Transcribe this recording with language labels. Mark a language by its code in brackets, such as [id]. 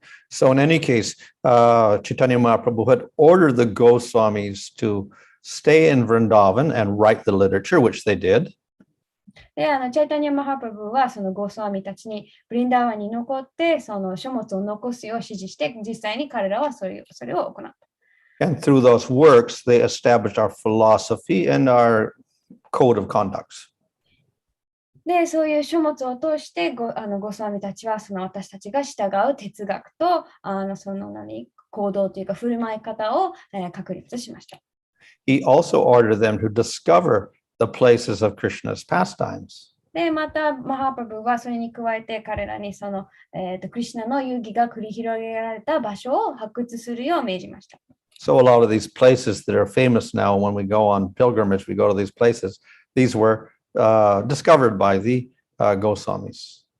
[en] So in any case, Chaitanya Mahaprabhu had ordered the Goswamis to stay in Vrindavan and write the literature, which they did. [ja] で、チャイタニア・マハプラブはそのゴスワミたちにブリンダーワンに残ってその書物を残すよう指示して、実際に彼らはそれを行った。 [en] And through those works, they established our philosophy and our code of conducts. [ja] で、そういう書物を通してゴスワミたちはその私たちが従う哲学とその行動というか振る舞い方を、確立しました。 [en] He also ordered them to discover the places of Krishna's pastimes. [ja] で、また、マハプラブはそれに加えて彼らにその、クリシュナの遊戯が繰り広げられた場所を発掘するよう命じました。 [en] So a lot of these places that are famous now, when we go on pilgrimage, we go to these places. These were discovered by the Gosvamis.